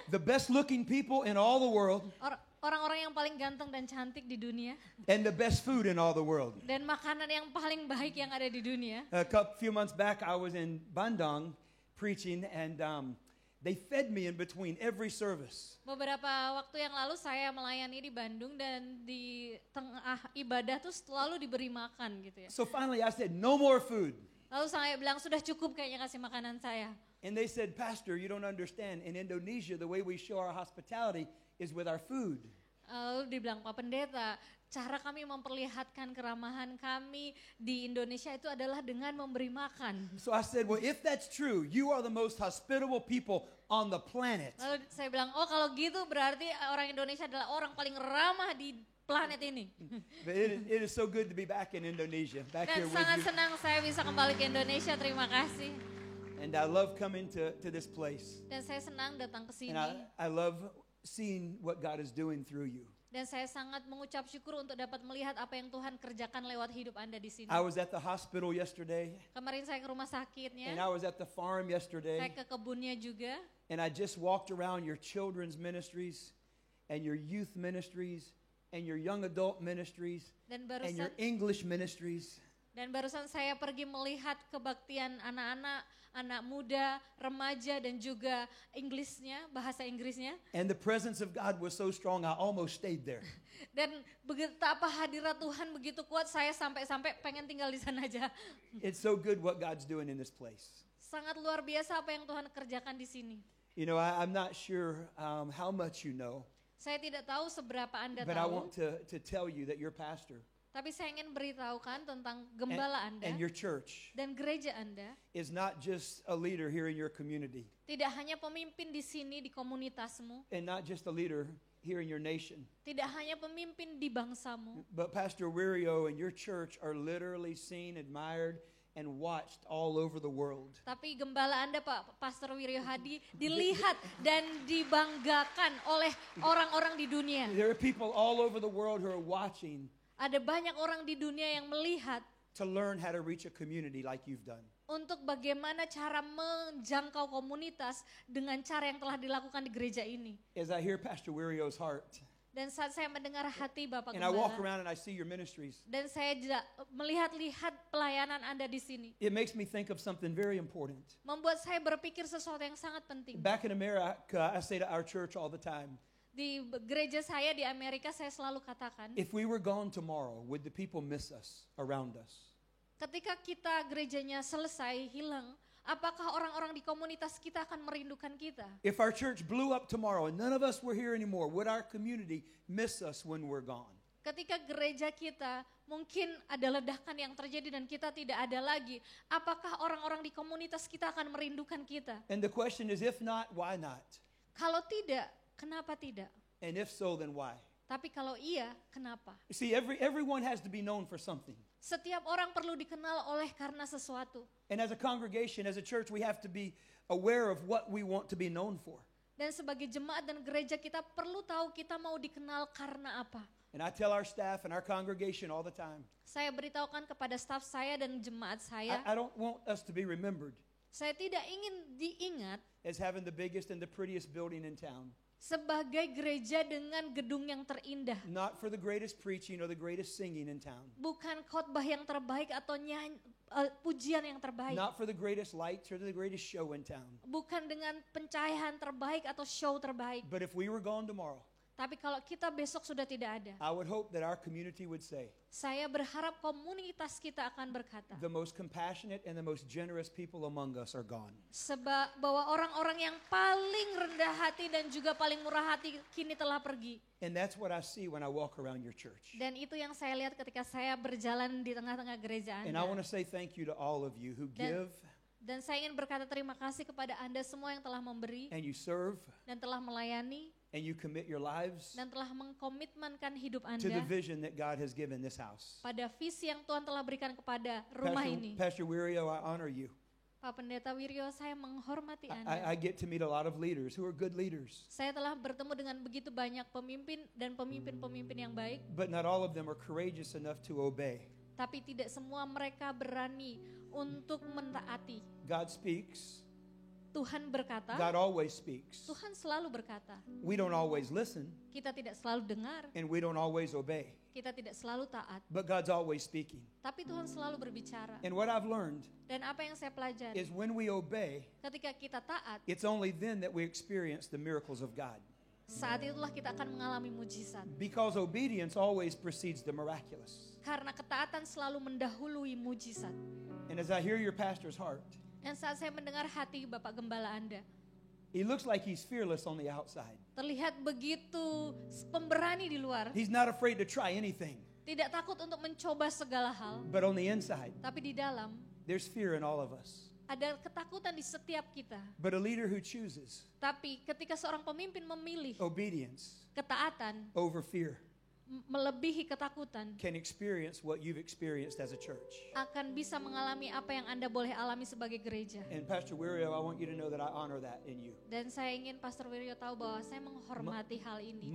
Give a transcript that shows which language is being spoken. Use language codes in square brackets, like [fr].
[en] The best looking people in all the world [id] Orang-orang yang paling ganteng dan cantik di dunia. [en] and the best food in all the world. [id] Dan makanan yang paling baik yang ada di dunia. [en] A few months back, I was in Bandung preaching, and they fed me in between every service. [id] Beberapa waktu yang lalu saya melayani di Bandung dan di tengah ibadah tuh selalu diberi makan gitu ya. [en] So finally I said, no more food. [id] Lalu saya bilang sudah cukup kayaknya kasih makanan saya. [en] And they said, Pastor, you don't understand. In Indonesia, the way we show our hospitality is with our food. [id] Lalu dibilang Pak Pendeta, cara kami memperlihatkan keramahan kami di Indonesia itu adalah dengan memberi makan. [en] So I said, well, if that's true, you are the most hospitable people on the planet. [id] Lalu saya bilang, oh kalau gitu berarti orang Indonesia adalah orang paling ramah di planet ini. [en] But it is so good to be back in Indonesia, back [id] Dan [en] here with [id] sangat [en] you. [id] senang saya bisa kembali ke Indonesia, terima kasih. [en] And I love coming to this place. [id] Dan saya senang datang ke sini. [en] And I love seeing what God is doing through you. [id] Dan saya sangat mengucap syukur untuk dapat melihat apa yang Tuhan kerjakan lewat hidup Anda di sini. [en] I was at the hospital yesterday, [id] Kemarin saya ke rumah [en] and [id] sakitnya, [en] I was at the farm [id] saya [en] yesterday, [id] ke kebunnya juga. [en] and I just walked around your children's ministries and your youth ministries and your young adult ministries [id] Dan [en] and your [id] barusan [en] English ministries. [id] saya pergi melihat kebaktian anak-anak, anak muda, remaja dan juga bahasa Inggrisnya. [en] And the presence of God was so strong, I almost stayed there. [id] Dan betapa hadirat Tuhan begitu kuat, saya sampai-sampai pengen tinggal di sana aja. [en] It's so good what God's doing in this place. [id] Sangat luar biasa apa yang Tuhan kerjakan di sini. [en] You know, I'm not sure how much you know, [id] Saya tidak tahu seberapa Anda [en] but I [id] tahu, [en] want to tell you that your pastor [id] tapi saya ingin beritahukan tentang gembala Anda [en] and your church [id] dan gereja Anda [en] is not just a leader here in your community [id] tidak hanya pemimpin di sini di komunitasmu, [en] and not just a leader here in your nation, [id] tidak hanya pemimpin di bangsamu, [en] but Pastor Wirio and your church are literally seen, admired, and watched all over the world. [id] tapi gembala Anda Pak Pastor Wiryo Hadi dilihat dan dibanggakan oleh orang-orang di dunia. [en] There are people all over the world who are watching [id] Ada banyak orang di dunia yang melihat [en] to learn how to reach a community like you've done. [id] untuk bagaimana cara menjangkau komunitas dengan cara yang telah dilakukan di gereja ini. [en] As I hear Pastor Wirio's heart, [id] Dan saat saya mendengar hati Bapak [en] and I walk [id] Gembala, [en] around and I see your ministries, [id] dan saya melihat-lihat pelayanan Anda di sini, [en] it makes me think of something very important. [id] membuat saya berpikir sesuatu yang sangat penting. [en] Back in America, I say to our church all the time, [id] Di gereja saya di Amerika saya selalu katakan, [en] if we were gone tomorrow, would the people miss us around us? [id] ketika kita gerejanya selesai hilang, apakah orang-orang di komunitas kita akan merindukan kita? [en] If our church blew up tomorrow and none of us were here anymore, would our community miss us when we're gone? [id] Ketika gereja kita mungkin ada ledakan yang terjadi dan kita tidak ada lagi, apakah orang-orang di komunitas kita akan merindukan kita? [en] And the question is, if not, why not? [id] Kalau tidak, kenapa tidak? [en] And if so, then why? [id] Tapi kalau iya, kenapa? [en] You see, everyone has to be known for something. [id] Setiap orang perlu dikenal oleh karena sesuatu. [en] And as a congregation, as a church, we have to be aware of what we want to be known for. [id] Dan sebagai jemaat dan gereja kita perlu tahu kita mau dikenal karena apa. [en] And I tell our staff and our congregation all the time, [id] Saya beritahukan kepada staf saya dan jemaat saya, [en] I don't want us to be remembered [id] saya tidak ingin diingat [en] as having the biggest and the prettiest building in town. [id] sebagai gereja dengan gedung yang terindah. [en] Not for the greatest preaching or the greatest singing in town. [id] Bukan khotbah yang terbaik atau pujian yang terbaik. [en] Not for the greatest lights or the greatest show in town. [id] Bukan dengan pencahayaan terbaik atau show terbaik. [en] But if we were gone tomorrow, [id] Tapi kalau kita besok sudah tidak ada, [en] I would hope that our community would say, [id] saya berharap komunitas kita akan berkata, [en] the most compassionate and the most generous people among us are gone. [id] bahwa orang-orang yang paling rendah hati dan juga paling murah hati kini telah pergi. [en] And that's what I see when I walk around your church. [id] Dan itu yang saya lihat ketika saya berjalan di tengah-tengah gereja [en] And I want to say thank you to all of you who give [id] Dan saya ingin berkata terima kasih kepada Anda semua yang telah memberi [en] and you serve [id] dan telah melayani [en] and you commit your lives [id] dan telah mengkomitmenkan hidup [en] to the [id] Anda [en] vision that God has given this house. [id] pada visi yang Tuhan telah berikan kepada rumah ini. [en] Pastor Wirio, I honor you. [id] Pak Pendeta Wiryo, saya menghormati [en] I [id] Anda. [en] get to meet a lot of leaders who are good leaders, [id] Saya telah bertemu dengan begitu banyak pemimpin dan pemimpin-pemimpin yang baik, [en] but not all of them are courageous enough to obey. [id] tapi tidak semua mereka berani untuk mentaati. [en] God speaks. [id] Tuhan berkata, [en] God always speaks. [id] Tuhan selalu berkata. [en] We don't always listen [id] Kita tidak selalu dengar, [en] and we don't always obey, [id] kita tidak selalu taat, [en] but God's always speaking. [id] tapi Tuhan selalu berbicara. [en] And what I've learned [id] Dan apa yang saya pelajari, [en] is when we obey, [id] ketika kita taat, [en] it's only then that we experience the miracles of God. [id] saat itulah kita akan mengalami mujizat. [en] Because obedience always precedes the miraculous. [id] Karena ketaatan selalu mendahului mujizat. [en] And as I hear your pastor's heart, [id] Dan saat saya mendengar hati Bapak Gembala Anda, [en] he looks like he's fearless on the outside. [id] terlihat begitu pemberani di luar, [en] He's not afraid to try anything. [id] tidak takut untuk mencoba segala hal, [en] But on the inside, [id] tapi di dalam [en] there's fear in all of us. [id] ada ketakutan di setiap kita. [en] But a leader who chooses [id] Tapi ketika seorang pemimpin memilih [en] obedience [id] ketaatan [en] over fear [id] melebihi ketakutan, [en] can experience what you've experienced as a church. [id] akan bisa mengalami apa yang Anda boleh alami sebagai gereja. [en] And Pastor Wirio, I want you to know that I honor that in you. [id] Dan saya ingin Pastor Wiryo tahu bahwa saya menghormati hal ini di